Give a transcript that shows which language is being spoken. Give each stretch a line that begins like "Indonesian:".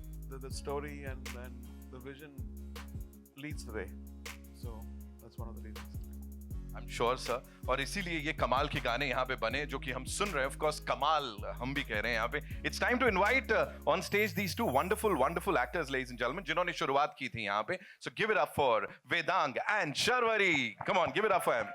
English: The story and the vision leads the way. So that's one of the reasons. I'm sure, sir.
Hindi: और इसीलिए ये कमाल के गाने यहाँ पे बने जो कि हम सुन रहे हैं.
English: Of course,
Hindi: कमाल हम भी कह रहे हैं यहाँ पे.
English: It's time to invite on stage these two wonderful actors, ladies and gentlemen,
Hindi: जिन्होंने शुरुआत की थी यहाँ पे.
English: So give it up for Vedang and Sharvari. Come on, give it up for him.